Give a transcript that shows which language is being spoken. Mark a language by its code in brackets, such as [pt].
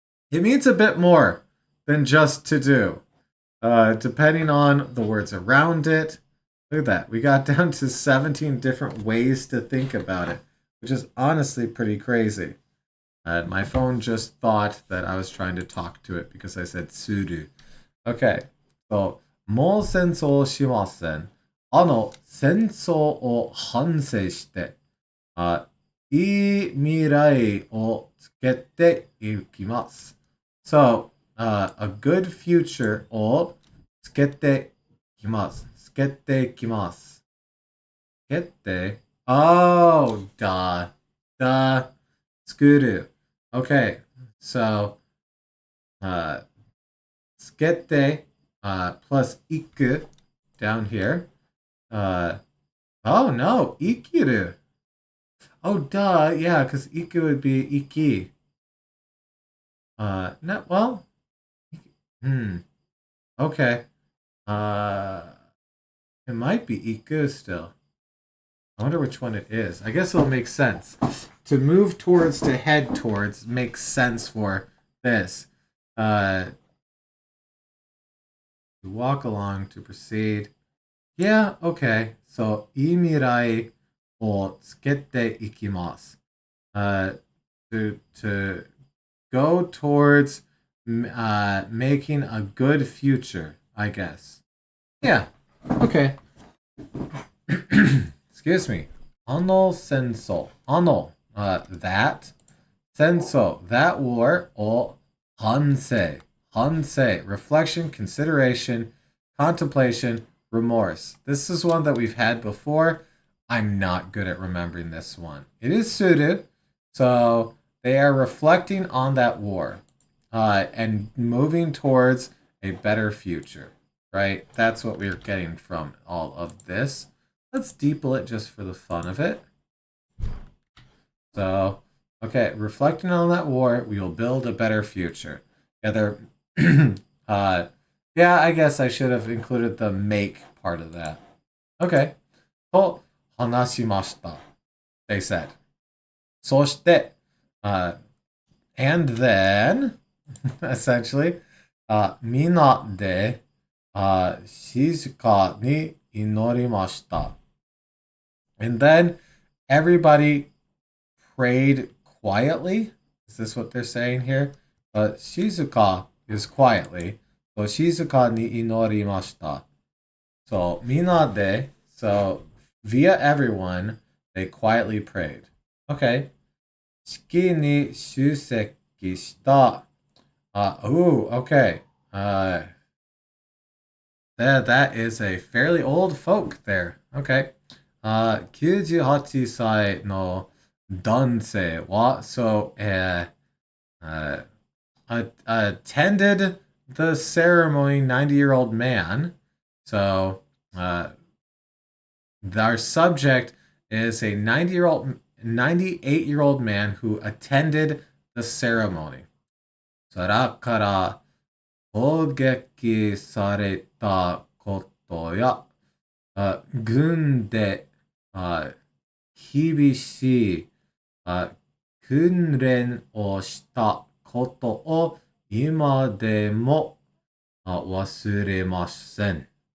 [en] It means a bit more than just to do. Depending on the words around it. Look at that. We got down to 17 different ways to think about it, which is honestly pretty crazy. My phone just thought that I was trying to talk to it because I said suru. [ja] Okay, so もう戦争しません。戦争を反省して、いい未来をつけていきます。 [en] So, a good future [ja] をつけていきます。つけていきます。つけて [en] Oh, duh. Duh. [ja] 作る. [en] Okay, so, つけて plus いく down here. Oh no, 生きる.Oh, duh, yeah, because iku would be iki. Not well. Okay. It might be iku still. I wonder which one it is. I guess it'll make sense. To move towards, to head towards, makes sense for this. To walk along, to proceed. Yeah, okay. [ja] So, いい未来をつけていきます. [en] To go towards making a good future, I guess. Yeah, okay. Excuse me. 戦争.That. [ja] 戦争, [en] that war, [ja] を反省. [en] 反省, reflection, consideration, contemplation, remorse. This is one that we've had before. I'm not good at remembering this one. It is suited, so they are reflecting on that war and moving towards a better future, right? That's what we're getting from all of this. Let's deeple it just for the fun of it. So, okay, reflecting on that war, we will build a better future. Yeah, yeah, I guess I should have included the make part of that. Okay. [ja] と話しました. [en] They said. [ja] そして、 [en] and then, essentially, [ja] みんなで、静かに祈りました. [en] And then everybody prayed quietly. Is this what they're saying here? Shizuka is quietly. [ja] So, 静かに祈りました. [en] So, みんなで, so, via everyone, they quietly prayed. [ja] Okay. 式に出席した. [en] Ooh, okay. That is a fairly old folk there. Okay. [ja] 98歳の男性は、 [en] so, uh, attended the ceremony, 90-year-old man. So, our subject is a 98-year-old man who attended the ceremony. [ja] それから攻撃されたことや、軍で厳しい訓練をしたことを今でも忘れません。